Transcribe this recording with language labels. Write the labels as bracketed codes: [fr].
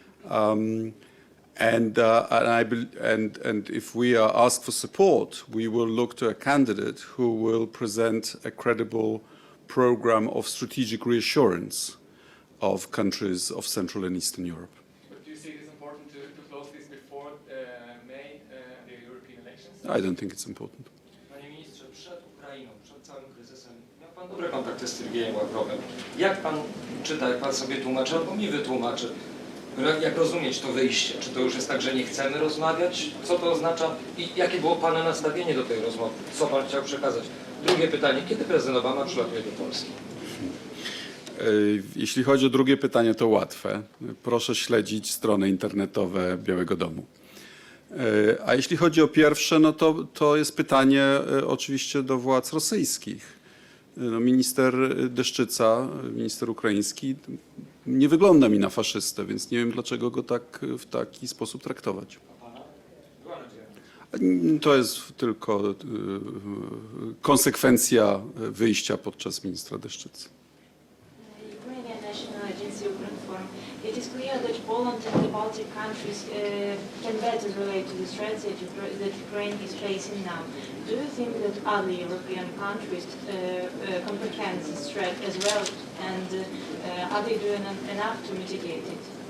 [en] And if we are asked for support, we will look to a candidate who will present a credible program of strategic reassurance of countries of Central and Eastern Europe. But do you see it is important to close this before May, the European elections? I don't think it's important. [pl] Panie ministrze, przed Ukrainą, przed całym kryzysem, miał pan dobre kontakty z Sergiejem Ławrowem. Jak pan czyta, jak pan sobie tłumaczy, albo mi wytłumaczy, jak rozumieć to wyjście? Czy to już jest tak, że nie chcemy rozmawiać? Co to oznacza i jakie było pana nastawienie do tej rozmowy? Co pan chciał przekazać? Drugie pytanie, kiedy prezydent Obama przylatuje do Polski? Jeśli chodzi o drugie pytanie, to łatwe. Proszę śledzić strony internetowe Białego Domu. A jeśli chodzi o pierwsze, no to jest pytanie oczywiście do władz rosyjskich. No, minister Deszczyca, minister ukraiński, nie wygląda mi na faszystę, więc nie wiem, dlaczego go w taki sposób traktować. To jest tylko konsekwencja wyjścia podczas ministra Deszczycy. [en] Ukrainian National Agency Forum. It is clear that Poland and the Baltic countries can better relate to the threats that Ukraine is facing now. Do you think that other European countries comprehend this threat as well, and are they doing enough to mitigate it?